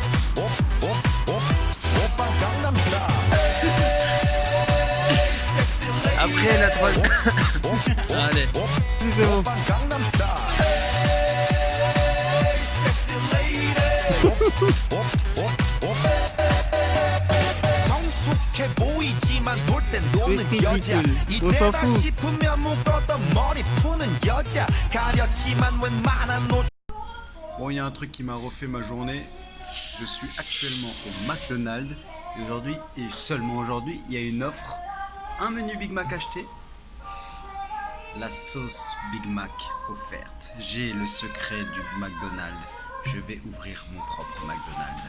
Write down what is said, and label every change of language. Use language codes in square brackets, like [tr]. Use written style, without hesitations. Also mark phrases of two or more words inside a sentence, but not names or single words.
[en] Oppan Gangnam Style. [fr] Après la troisième. Allez. C'est bon. [en] Oppan Gangnam Style. Sexy lady. [ko] 성숙해 보이지만 놀 땐 노는 여자 이때다 싶으면 묶었던 머리 푸는 여자 가렸지만 웬만한 옷. [fr] Bon, il y a un truc qui m'a refait ma journée. Je suis actuellement au McDonald's. Et aujourd'hui, et seulement aujourd'hui, il y a une offre. Un menu Big Mac acheté. La sauce Big Mac offerte. J'ai le secret du McDonald's. Je vais ouvrir mon propre McDonald's.